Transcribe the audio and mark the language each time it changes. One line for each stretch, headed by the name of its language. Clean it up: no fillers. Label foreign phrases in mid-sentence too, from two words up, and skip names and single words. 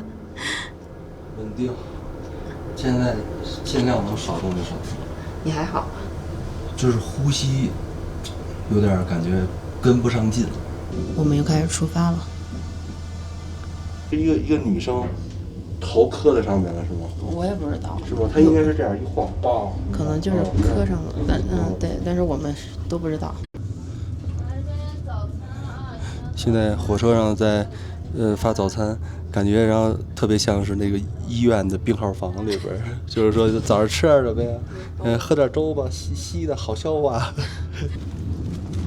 Chinese: 穩定，現在盡量能少動就少動。你還好？就是呼吸有點感覺跟不上勁。我們又開始出發了。一個女生頭磕在上面了是嗎？我也不知道。是吧？她應該是這樣一晃，爆。可能就是磕上了，對，但是我們都不知道。現在火車上在發早餐，感覺然後特別像是那個醫院的病號房裡邊，就是說早上吃點什麼呀？喝點粥吧，稀的好消化。